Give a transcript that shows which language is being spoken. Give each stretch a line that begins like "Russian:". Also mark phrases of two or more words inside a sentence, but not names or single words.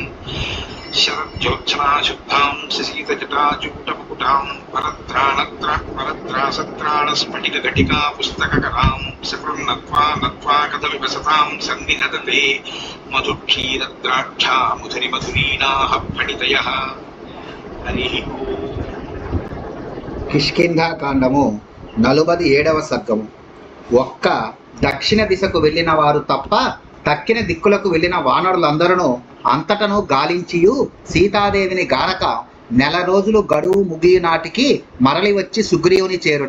Sanskrit: शरज्योत्सना शुद्धां शशीतजटाजूटमुकुटां वरद्रासत्राणस्फटिकघटिका पुस्तककरां सकृन्नत्वा नत्वा कथमिवसतां सन्निधत्ते मधुक्षीरद्राक्षा मुधुरिमधुरीणाः फणितयः। हरिः ओम्।
Telugu: కిష్కింధాకాండము 47వ సర్గము. ఒక్క దక్షిణ దిశకు వెళ్ళిన వారు తప్ప తక్కిన దిక్కులకు వెళ్ళిన వానరులందరూ అంతటను గాలించియు సీతాదేవిని గానక నెల రోజులు గడువు ముగియు నాటికి మరలి వచ్చి సుగ్రీవుని చేరుట.